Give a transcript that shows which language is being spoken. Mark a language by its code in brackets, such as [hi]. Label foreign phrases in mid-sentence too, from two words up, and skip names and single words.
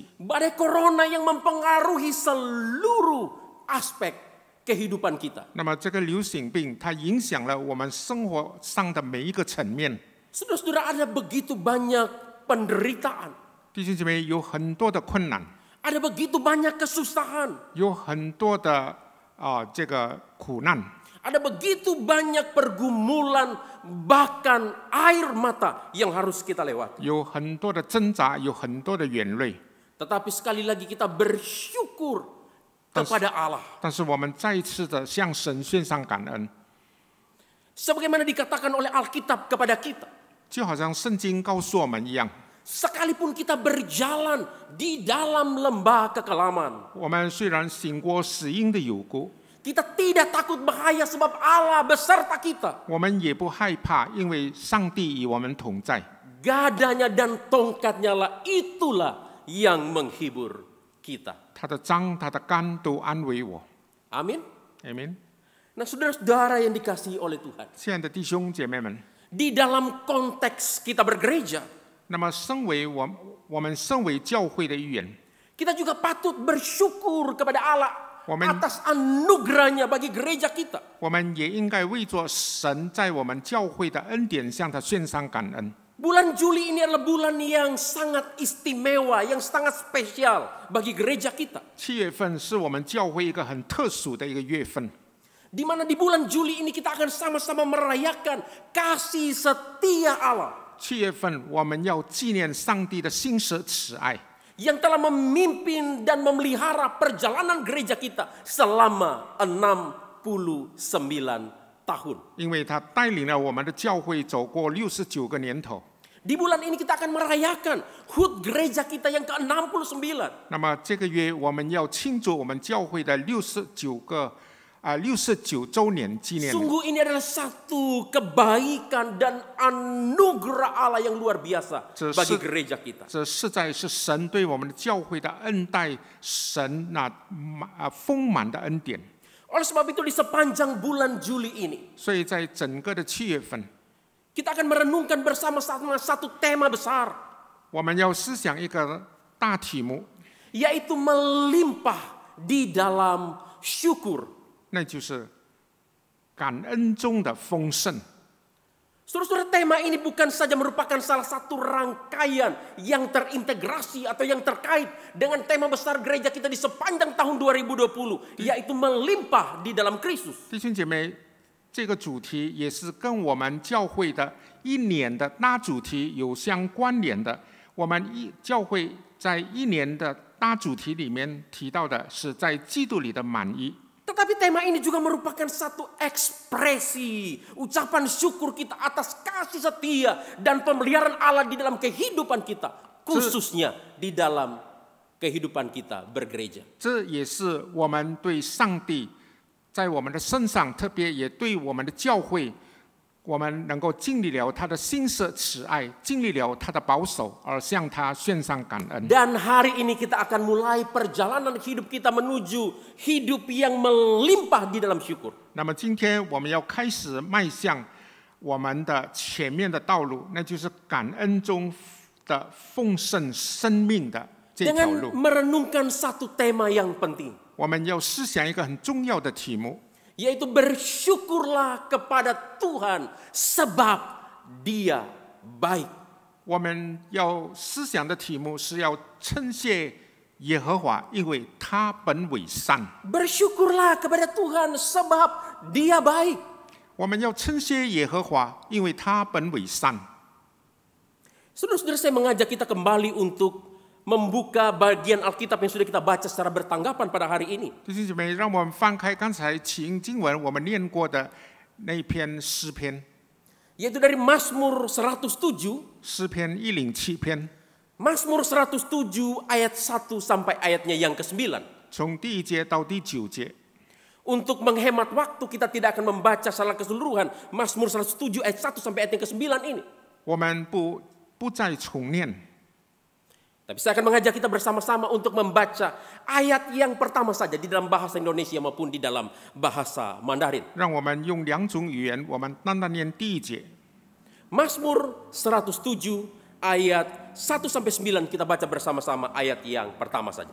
[id] Badai corona yang mempengaruhi seluruh aspek kehidupan kita. [zh] 那么这个流行病它影响了我们生活上的每一个层面。 [id] Saudara-saudara, ada begitu banyak penderitaan. [zh] 弟兄姐妹，有很多的困难， [id] Ada begitu banyak kesusahan. [zh] 有很多的这个苦难， [id] Ada begitu banyak pergumulan, bahkan air mata yang harus kita lewati. [zh] 有很多的挣扎，有很多的眼泪。 [id] Tetapi sekali lagi kita bersyukur kepada Allah. [zh] 但是我们再一次的向神献上感恩， [id] Sebagaimana dikatakan oleh Alkitab kepada kita. [zh] 就好像圣经告诉我们一样， [id] Sekalipun kita berjalan di dalam lembah kekelaman. [zh] 我们虽然行过死荫的幽谷， [id] Kita tidak takut bahaya sebab Allah beserta kita. [zh] 我们也不害怕，因为上帝与我们同在。 [id] Gadanya dan tongkatnya lah, itulah yang menghibur kita. [zh] 他的杖、他的竿都安慰我。 [id] Amin. [zh] Amen。 [id] Nah, saudara-saudara yang dikasihi oleh Tuhan. [zh] 亲爱的弟兄姐妹们， [id] Di dalam konteks kita bergereja, [zh] 那么身为我们身为教会的一员， [id] kita juga patut bersyukur kepada Allah Amin. atas anugerahnya bagi gereja kita. [zh] 我们也应该为着神在我们教会的恩典向他献上感恩。 [id] Bulan Juli ini adalah bulan yang sangat istimewa, yang sangat spesial bagi gereja kita. [zh] 7 月份是我们教会一个很特殊的一个月份， [id] Di mana di bulan Juli ini kita akan sama-sama merayakan kasih setia Allah [zh] 7 月份我们要纪念上帝的心舍慈爱， [id] yang telah memimpin dan memelihara perjalanan gereja kita selama 69 tahun. [zh] 因为他带领了我们的教会走过69个年头。 [id] Di bulan ini kita akan merayakan HUT gereja kita yang ke-69. [zh] 那么这个月我们要庆祝我们教会的69周年纪念。 [id] Sungguh ini adalah satu kebaikan dan anugerah Allah yang luar biasa bagi gereja kita. [zh] 这实在是神对我们的教会的恩待，神那丰满的恩典。 [id] Oleh sebab itu di sepanjang bulan Juli ini [zh] 所以在整个的7月份， [id] kita akan merenungkan bersama-sama satu tema besar, [zh] 我们要思想一个大题目， [id] yaitu melimpah di dalam syukur. [zh] 那就是感恩中的丰盛。 [id] Saudara-saudara, tema ini bukan saja merupakan salah satu rangkaian yang terintegrasi atau yang terkait dengan tema besar gereja kita di sepanjang tahun 2020, yaitu melimpah di dalam Kristus. [zh] 弟兄姐妹，这个主题也是跟我们教会的一年的大主题有相关联的。我们教会在一年的大主题里面提到的是在基督里的满意。 [id] Tetapi tema ini juga merupakan satu ekspresi ucapan syukur kita atas kasih setia dan pemeliharaan Allah di dalam kehidupan kita. khususnya di dalam kehidupan kita bergereja. [zh] 这也是我们对上帝在我们的身上，特别也对我们的教会，我们能够经历了他的新舍慈爱，经历了他的保守，而向他献上感恩。 [id] Dan hari ini kita akan mulai perjalanan hidup kita menuju hidup yang melimpah di dalam syukur. [zh] 那么今天我们要开始迈向我们的前面的道路，那就是感恩中的丰盛生命的这条 [id] Dengan [zh] 路。 [id] merenungkan satu tema yang penting, [zh] 我们要思想一个很重要的题目， [id] yaitu bersyukurlah kepada Tuhan sebab Dia baik. [zh] 我们要思想的题目是要称谢耶和华，因为他本为善。 [id] Bersyukurlah kepada Tuhan sebab Dia baik. [zh] 我们要称谢耶和华，因为他本为善。 [id] Saudara-saudara, saya mengajak kita kembali untuk membuka bagian Alkitab yang sudah kita baca secara bertanggapan pada hari ini. [zh] 弟兄姐妹，让我们翻开刚才起因经文我们念过的那一篇诗篇， [id] Yaitu dari Mazmur 107, [zh] 诗篇107篇， [id] Mazmur 107 ayat 1 sampai ayatnya yang ke-9. [zh] 从第1节到第9节。 [id] Untuk menghemat waktu kita tidak akan membaca secara keseluruhan Mazmur 107 ayat 1 sampai ayat yang ke-9 ini. [zh] 我们不再重念， [id] Tapi saya akan mengajak kita bersama-sama untuk membaca ayat yang pertama saja di dalam bahasa Indonesia maupun di dalam bahasa Mandarin. [zh] 让我们用2种语言，我们单单念第1节。 [id] Mazmur 107 ayat 1 sampai 9 kita baca bersama-sama ayat yang pertama saja.